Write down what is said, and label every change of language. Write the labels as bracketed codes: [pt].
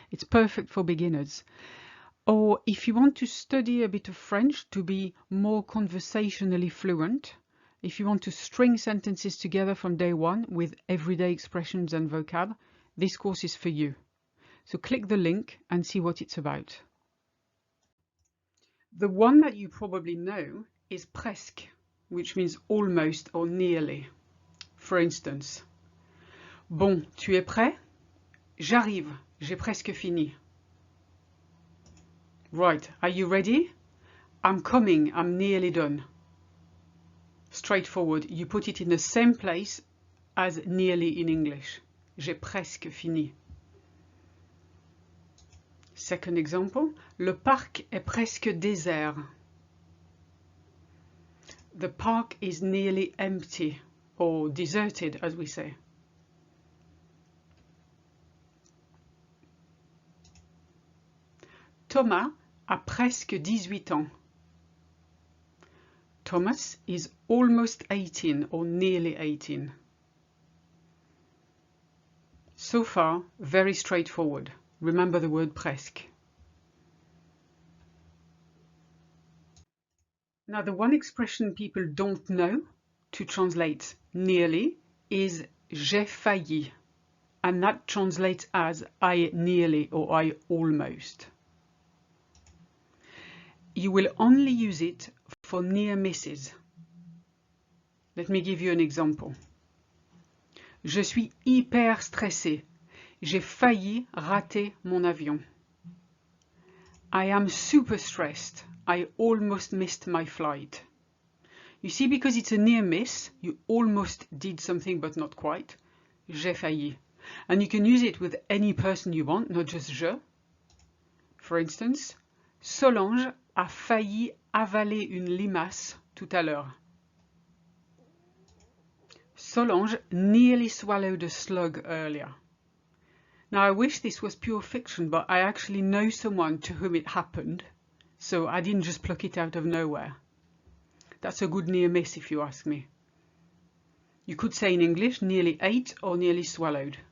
[en] It's perfect for beginners. Or if you want to study a bit of French to be more conversationally fluent, if you want to string sentences together from day one with everyday expressions and vocab, this course is for you. So click the link and see what it's about. The one that you probably know is presque, which means almost or nearly. For instance, [fr] bon, tu es prêt? J'arrive, j'ai presque fini. [en] Right, are you ready? I'm coming, I'm nearly done. Straightforward, you put it in the same place as nearly in English. [fr] J'ai presque fini. [en] Second example, [fr] le parc est presque désert. [en] The park is nearly empty, or deserted as we say. [fr] Thomas a presque 18 ans. [en] Thomas is almost 18 or nearly 18. So far, very straightforward. Remember the word presque. Now, the one expression people don't know to translate nearly is j'ai failli, and that translates as I nearly or I almost. You will only use it for near misses. Let me give you an example. [fr] Je suis hyper stressé. J'ai failli rater mon avion. [en] I am super stressed. I almost missed my flight. You see, because it's a near miss, you almost did something but not quite. J'ai failli. And you can use it with any person you want, not just je. For instance, [fr] Solange a failli avaler une limace tout à l'heure. [en] Solange nearly swallowed a slug earlier. Now, I wish this was pure fiction, but I actually know someone to whom it happened, so I didn't just pluck it out of nowhere. That's a good near miss if you ask me. You could say in English nearly ate or nearly swallowed.